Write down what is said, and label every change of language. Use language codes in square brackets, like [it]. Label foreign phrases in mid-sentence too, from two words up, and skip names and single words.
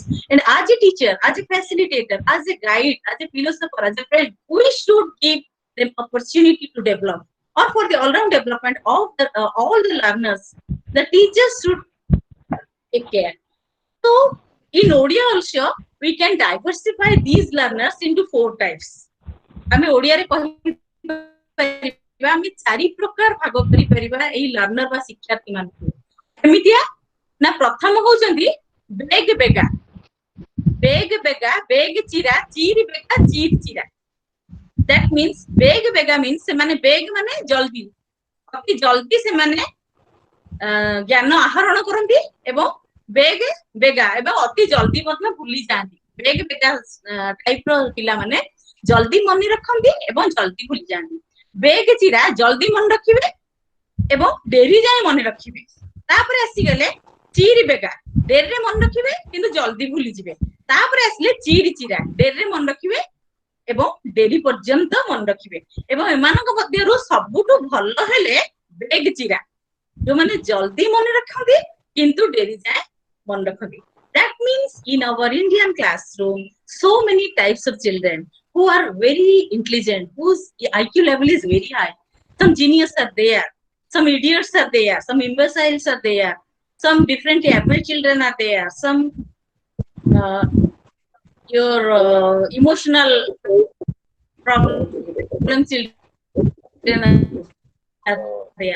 [en] And as a teacher, as a facilitator, as a guide, as a philosopher, as a friend, we should give them opportunity to develop. Or for the all-round development of all the learners, the teachers should take care. So in Odia also, we can diversify these learners into 4 types. [or] ଆମେ ଓଡ଼ିଆରେ କହିପାରିବା ଆମେ 4 ପ୍ରକାର ଭାଗ କରିପାରିବା ଏଇ ଲର୍ଣ୍ଣର ବା ଶିକ୍ଷାର୍ଥୀ ମାନଙ୍କୁ କେମିତିଆ ନା ପ୍ରଥମ ହଉଛନ୍ତି ବେଗ ବେଗା ବେଗ ଚିରା ଚିରି ବେଗା ଚିରି ଚିରା [en] That means [or] ବେଗ ବେଗା means ସେମାନେ ବେଗ ମାନେ ଜଲ୍ଦି. ଅତି ଜଲ୍ଦି ସେମାନେ ଜ୍ଞାନ ଆହରଣ କରନ୍ତି ଏବଂ ବେଗ ବେଗା ଏବଂ ଅତି ଜଲ୍ଦି ମଧ୍ୟ ଭୁଲି ଯାଆନ୍ତି। ବେଗ ବେଗା ଟାଇପ ର ପିଲାମାନେ ଜଲ୍ଦି ମନେ ରଖନ୍ତି ଏବଂ ଜଲ୍ଦି ଭୁଲି ଯାଆନ୍ତି। ବେଗ ଚିରା ଜଲ୍ଦି ମନେ ରଖିବେ ଏବଂ ଡେରି ଯାଏ ମନେ ରଖିବେ। ତାପରେ ଆସିଗଲେ ଚିରି ବେଗା ଡେରିରେ ମନେ ରଖିବେ କିନ୍ତୁ ଜଲ୍ଦି ଭୁଲିଯିବେ। ତାପରେ ଆସିଲେ ଚିରି ଚିରା ଡେରିରେ ମନେ ରଖିବେ ଏବଂ ଡେରି ପର୍ଯ୍ୟନ୍ତ ମନେ ରଖିବେ। ଏବଂ ଏମାନଙ୍କ ମଧ୍ୟରୁ ସବୁଠୁ ଭଲ ହେଲେ ବେଗ ଚିରା, ଯୋଉମାନେ ଜଲ୍ଦି ମନେ ରଖନ୍ତି କିନ୍ତୁ ଡେରି ଯାଏ ମନେ ରଖନ୍ତି। [en] That means in our Indian classroom, so many types of children who are very intelligent, whose IQ level is very high. Some genius are there, some idiots are there, some imbeciles are there, some different average children are there, some your emotional problem children are there.